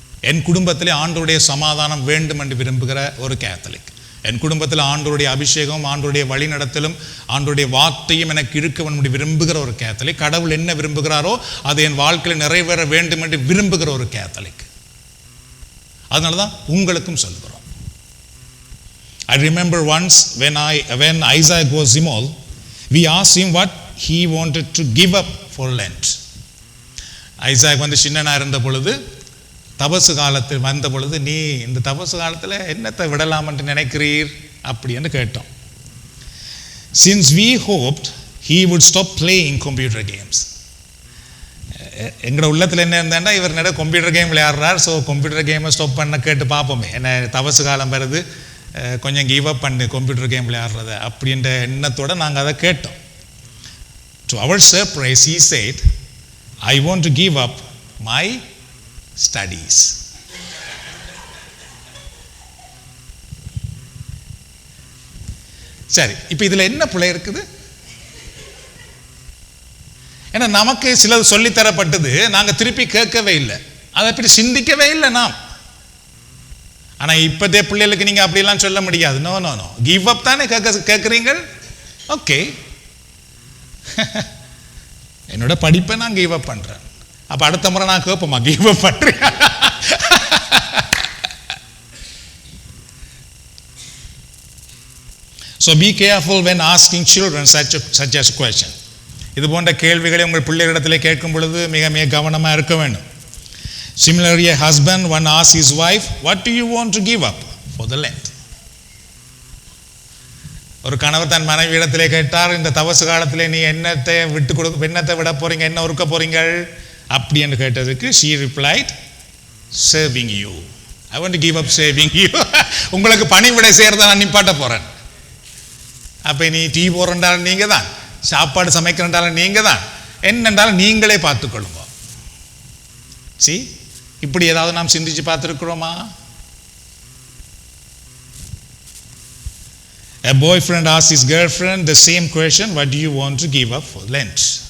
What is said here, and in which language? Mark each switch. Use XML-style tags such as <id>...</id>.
<ta>என் குடும்பத்திலே ஆண்டவருடைய சமாதானம் வேண்டும் என்று விரும்புகிற ஒரு கேத்தலிக். என் குடும்பத்தில் ஆண்டவருடைய அபிஷேகம், ஆண்டவருடைய வழிநடத்தலும், ஆண்டவருடைய வார்த்தையும் எனக்கு இருக்க வேண்டும் என்று விரும்புகிற ஒரு கேத்தலிக். கடவுள் என்ன விரும்புகிறாரோ அது என் வாழ்க்கையில் நிறைவேற வேண்டும் என்று விரும்புகிற ஒரு கேத்தலிக். அதனால தான் உங்களுக்கும் சொல்கிறோம்.</ta> <en>I remember once when Isaac was small, we asked him what he wanted to give up for Lent.</en> <ta>Isaac சின்னனா இருந்த பொழுது, தபசு காலத்தில் வந்த பொழுது, நீ இந்த தபசு காலத்தில் என்னத்தை விடலாம் என்று நினைக்கிறீர் அப்படின்னு கேட்டோம்.</ta> <en>Since we hoped he would stop playing computer games.</en> <ta>எங்களோட உள்ளத்தில் என்ன இருந்தாண்டா, இவர் நட கம்ப்யூட்டர் கேம் விளையாடுறார், ஸோ கம்ப்யூட்டர் கேமை ஸ்டாப் பண்ண கேட்டு பார்ப்போமே, என்ன தபசு காலம் வருது, கொஞ்சம் கிவ் அப் பண்ணு கம்ப்யூட்டர் கேம் விளையாடுறத அப்படின்ற எண்ணத்தோடு நாங்கள் அதை கேட்டோம்.</ta> <en>To our surprise, he said, I want to give up my studies.</en> <ta>சரி, இப்போ இதில் என்ன பிள்ளை இருக்குது? ஏன்னா நமக்கு சிலது சொல்லித்தரப்பட்டது, நாங்கள் திருப்பி கேட்கவே இல்லை, அதை பற்றி சிந்திக்கவே இல்லை நாம். ஆனால் இப்போதே பிள்ளைகளுக்கு நீங்கள் அப்படிலாம் சொல்ல முடியாது. No no no, give up தானே கேட்குறீங்க. ஓகே, என்னோட படிப்பை நான் கிவ் அப் பண்ணுறேன். அப்போ அடுத்த முறை நான் கேட்போமா, கிவ் அப் பண்ணுறேன்?</ta> <en>So be careful when asking children such a question.</en> <ta>இது போன்ற கேள்விகளை உங்கள் பிள்ளைகளிடத்தில் கேட்கும் பொழுது மிக மிக கவனமாக இருக்க வேண்டும்.</ta> <en>Similarly, a husband one asks his wife, what do you want to give up for the Lent?</en> <ta>ஒரு கணவர் தன் மனைவி இடத்திலே கேட்டார், இந்த தவசு காலத்திலே நீ என்னத்தை என்னத்தை விட போறீங்க, என்ன ஒருக்க போறீங்க அப்படி என்று கேட்டதுக்கு</ta> <en>she replied, serving you. I want to give up serving you.</en> <ta>உங்களுக்கு பணிவிடை செய்யறத நான் நிப்பாட்ட போறேன். அப்ப நீ டீ போறண்டாலும் நீங்க தான், சாப்பாடு சமைக்கிறண்டாலும் நீங்க தான், என்னென்றாலும் நீங்களே பார்த்துக்கொள்ளுங்க. See, இப்படி ஏதாவது நாம் சிந்திச்சு பார்த்துருக்கிறோமா?</ta> <en>A boyfriend asks his girlfriend the same question, what do you want to give up for Lent?</en>